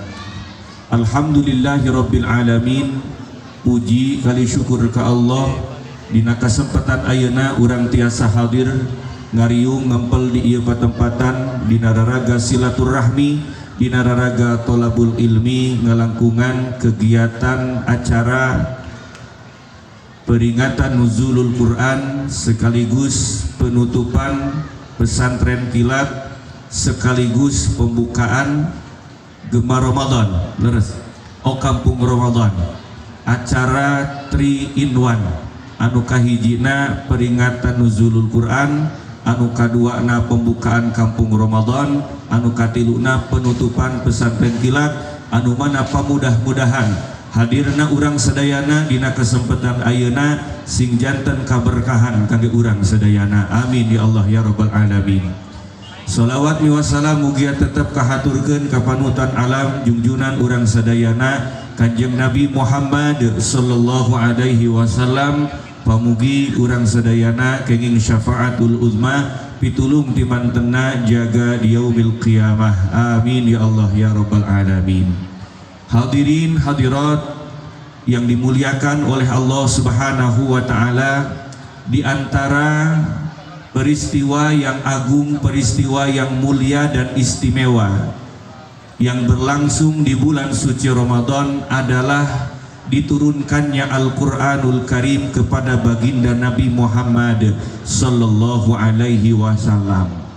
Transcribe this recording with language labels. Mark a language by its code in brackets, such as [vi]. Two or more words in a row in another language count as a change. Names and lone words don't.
[ar] Alhamdulillahirabbil alamin, [su] puji kali syukur ka Allah dina kasempatan ayeuna urang tiasa hadir ngariung ngempel di ieu patempatan dina raraga silaturahmi, dina raraga [ar] tolabul ilmi, [su] ngalangkungan kegiatan acara [id] peringatan nuzulul Quran sekaligus penutupan pesantren kilat sekaligus pembukaan Gema Ramadan leres Kampung Ramadan, [su] acara 3 in 1 anu kahijina peringatan nuzulul Quran, anu kaduana pembukaan Kampung Ramadan, anu katiluna penutupan pesantren kilat, anu mana pamudah-mudahan hadirna urang sadayana dina kesempatan ayeuna sing janten kaberkahan kangge urang sadayana. [ar] Amin ya Allah ya rabbal alamin. [su] Shalawat miwassalam mugia tetep kahaturkeun ka panutan alam junjunan urang sadayana Kanjeng Nabi Muhammad [ar] sallallahu alaihi wasallam. [su] Pamugi urang sadayana kenging [ar] syafaatul uzma [su] pitulung timantena jaga di [ar] yaumil qiyamah. Amin ya Allah ya rabbal alamin. [id] Hadirin hadirat yang dimuliakan oleh Allah [ar] Subhanahu wa taala, [id] di antara peristiwa yang agung, peristiwa yang mulia dan istimewa yang berlangsung di bulan suci Ramadan adalah diturunkannya [ar] Al-Quranul Karim [id] kepada baginda Nabi Muhammad [ar] sallallahu alaihi wasallam.